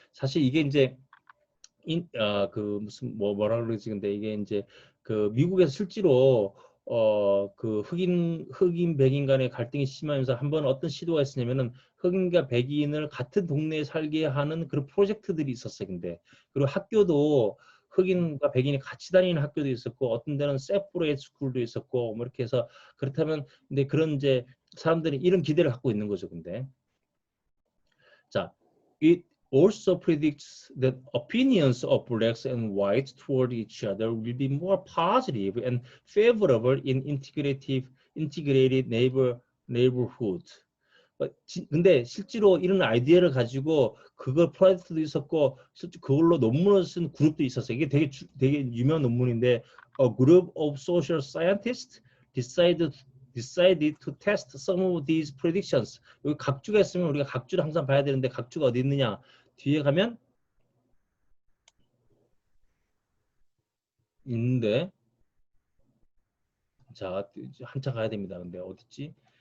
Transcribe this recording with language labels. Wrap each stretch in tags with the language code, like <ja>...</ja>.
<ko>사실 이게 이제 그 무슨 뭐라 그러지 근데 이게 이제 그 미국에서 실제로 그 흑인 백인 간의 갈등이 심하면서 한번 어떤 시도가 있었냐면은 흑인과 백인을 같은 동네에 살게 하는 그런 프로젝트들이 있었어요. 근데 그리고 학교도 흑인과 백인이 같이 다니는 학교도 있었고 어떤 데는 세퍼레이트 스쿨도 있었고 뭐 이렇게 해서 그렇다면 근데 그런 이제 사람들이 이런 기대를 갖고 있는 거죠.</ko> <en>근데 자, it also predicts that opinions of blacks and whites toward each other will be more positive and favorable in integrated neighborhood.</en> <ko>근데 실제로 이런 아이디어를 가지고 그걸 프로젝트도 있었고 실제 그걸로 논문을 쓴 그룹도 있었어요. 이게 되게 유명한 논문인데</ko> <en>a group of social scientists decided to test some of these predictions.</en> <ko>여기 각주가 있으면 우리가 각주를 항상 봐야 되는데 각주가 어디 있느냐? 뒤에 가면 있는데 자 한참 가야 됩니다. 근데 어딨지?</ko>